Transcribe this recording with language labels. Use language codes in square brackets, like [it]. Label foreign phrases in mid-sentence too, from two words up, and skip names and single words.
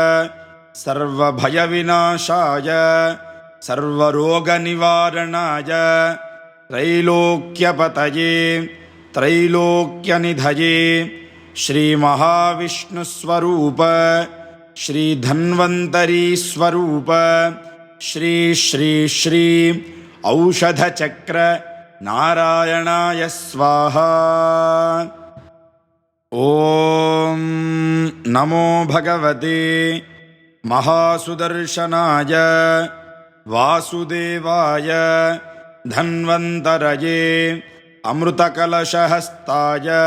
[sa] ಸರ್ವಭಯವಿನಾಶಾಯ ಸರ್ವರೋಗನಿವಾರಣಾಯ ತ್ರೈಲೋಕ್ಯಪತಯೇ ತ್ರೈಲೋಕ್ಯನಿಧಯೇ ಶ್ರೀಮಹಾವಿಷ್ಣುಸ್ವರೂಪ ಶ್ರೀಧನ್ವಂತರೀಸ್ವರೂಪ ಶ್ರೀ ಶ್ರೀ ಶ್ರೀ ಔಷಧಚಕ್ರ ನಾರಾಯಣಾಯ ಸ್ವಾಹ. ಓಂ ನಮೋ ಭಗವತೆ ಮಹಾಸುದರ್ಶನಾಯ ವಾಸುದೇವಾಯ धन्वन्तरये अमृतकलशहस्ताय